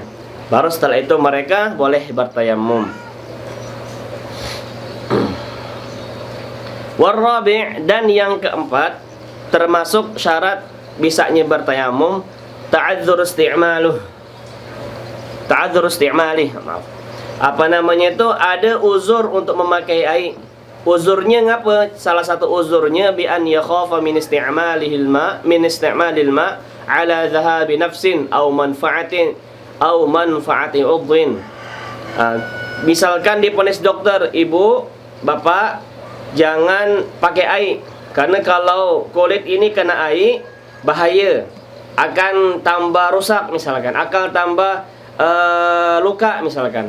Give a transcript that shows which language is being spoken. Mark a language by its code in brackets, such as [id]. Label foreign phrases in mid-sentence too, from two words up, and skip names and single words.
[id] Baru setelah itu mereka boleh bertayamum. Warabi', dan yang keempat termasuk syarat bisanya bertayamum, [ar] تعذر استعماله, [id] apa namanya itu, ada uzur untuk memakai air. Uzurnya ngapa? Salah satu uzurnya [ar] بأن يخاف من استعمال الماء على ذهاب نفس أو منفعة عضو. [id] Misalkan diponis dokter, ibu, bapak jangan pakai air, karena kalau kulit ini kena air bahaya, akan tambah rusak misalkan, akan tambah luka misalkan.